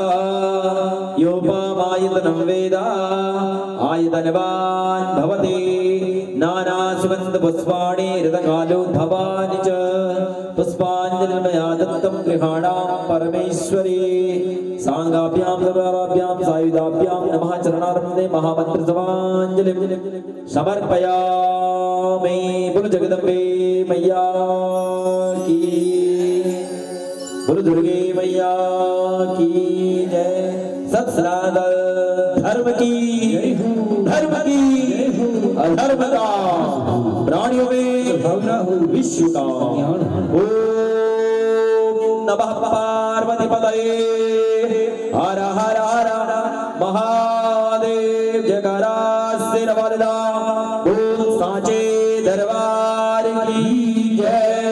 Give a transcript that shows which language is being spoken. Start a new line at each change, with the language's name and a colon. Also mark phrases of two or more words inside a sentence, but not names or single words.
Sanskrit: योपामायतनं वेद आयतनवान् भवति नानासुगन्धपुष्पाणि ऋतकालोद्भवानि च पुष्पाञ्जलिर्मया दत्तं गृहाणां परमेश्वरी सांगाभ्यां सर्वाभ्यां सायुधाभ्यां नमः चरणारविन्दे महामन्त्रजपाञ्जलिं समर्पयामि।
Hindi: बोलो जगदम्बे मैया की, बोलो दुर्गे मैया की जय। सत सनातन धर्म की, अधर्म का प्राणियों में विश्व का।
Sanskrit: ओम नमः पार्वती पतये हर हर हर महादेव
Hindi: जयकारा सिर वाला बोल सांचे दरबार की जय।